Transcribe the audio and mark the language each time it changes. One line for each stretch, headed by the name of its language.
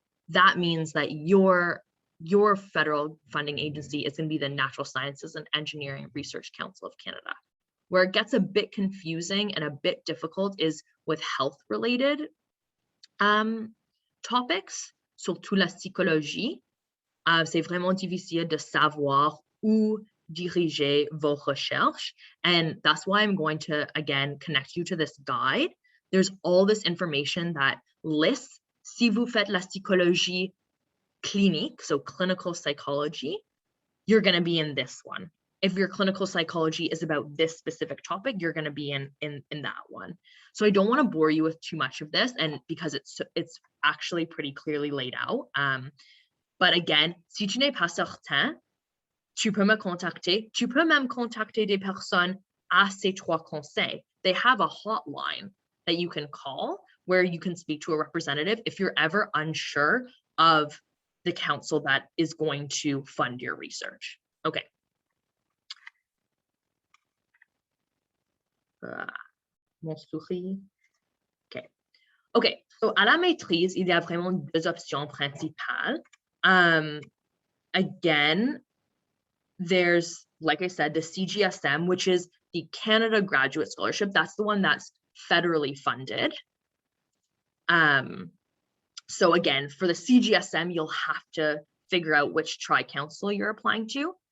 English: That means that your federal funding agency is going to be the Natural Sciences and Engineering Research Council of Canada. Where it gets a bit confusing and a bit difficult is with health-related topics,
French: surtout la psychologie. C'est vraiment difficile de savoir où diriger vos recherches.
English: And that's why I'm going to, again, connect you to this guide. There's all this information that lists,
French: si vous faites la psychologie clinique,
English: so clinical psychology, you're going to be in this one. If your clinical psychology is about this specific topic, you're going to be in that one. So I don't want to bore you with too much of this, and because it's actually pretty clearly laid out. But again,
French: si tu n'es pas certain, tu peux me contacter. Tu peux même contacter des personnes à ces trois conseils.
English: They have a hotline that you can call where you can speak to a representative if you're ever unsure of the council that is going to fund your research. Okay.
French: Mon souris. Okay. Okay. So à la maîtrise, il y a vraiment deux options principales.
English: Again, there's, like I said, the Cgsm, which is the Canada Graduate Scholarship. That's the one that's federally funded. So again, for the Cgsm, you'll have to figure out which tri-council you're applying to.